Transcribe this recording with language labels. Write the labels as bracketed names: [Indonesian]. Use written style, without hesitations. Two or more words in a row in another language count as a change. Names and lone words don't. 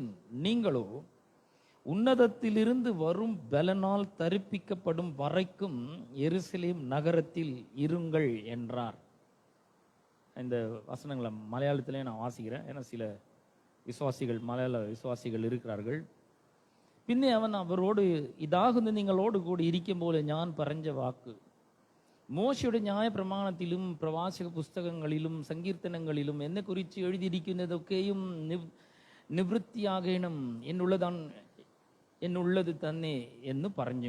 [Tamil] நீங்களோ உன்னதத்திலிருந்து வரும் பலனால் தரிப்பிக்கப்படும் வரைக்கும் எருசலேம் நகரத்தில் இருங்கள் என்றார். இந்த வசனங்களை மலையாளத்திலே நான் வாசிக்கிறேன், ஏன்னா சில விசுவாசிகள், மலையாள விசுவாசிகள் இருக்கிறார்கள். [Malayalam] പിന്നെ അവൻ അവരോട്, ഇതാകുന്നു നിങ്ങളോട് കൂടി ഇരിക്കും പോലെ ഞാൻ പറഞ്ഞ വാക്ക്, മോശയുടെ ന്യായപ്രമാണത്തിലും പ്രവാചക പുസ്തകങ്ങളിലും സങ്കീർത്തനങ്ങളിലും എന്നെ കുറിച്ച് എഴുതിയിരിക്കുന്നതൊക്കെയും നിവൃത്തിയാകണം എന്നുള്ളത് തന്നെ എന്ന് പറഞ്ഞു.